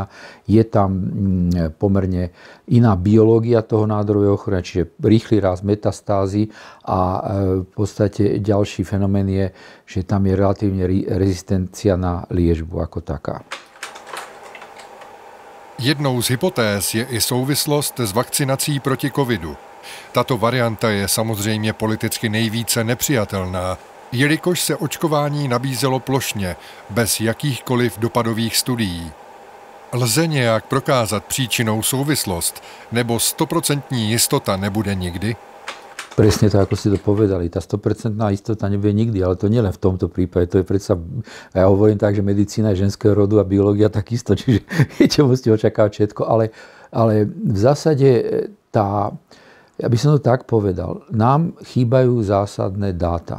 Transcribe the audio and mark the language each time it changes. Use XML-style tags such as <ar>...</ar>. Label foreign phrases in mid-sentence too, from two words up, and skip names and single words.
<sk>Je tam pomerne iná biológia toho nádorového ochorenia, čiže rýchly rast metastázy a v podstate ďalší fenomén je, že tam je relatívne rezistencia na liečbu ako taká.</sk> <cs>Jednou z hypotéz je i souvislost s vakcinací proti covidu. Tato varianta je samozřejmě politicky nejvíce nepřijatelná, jelikož se očkování nabízelo plošně, bez jakýchkoliv dopadových studií. Lze nějak prokázat příčinnou souvislost, nebo 100% jistota nebude nikdy?</cs> <sk>Presne to, ako ste to povedali. Tá 100% istota nebude nikdy, ale to nielen v tomto prípade. To je predsa, ja hovorím tak, že medicína je ženského rodu a biológia takisto, čiže viete, musíte očakávať všetko, ale v zásade ja by som to tak povedal, nám chýbajú zásadné dáta.</sk>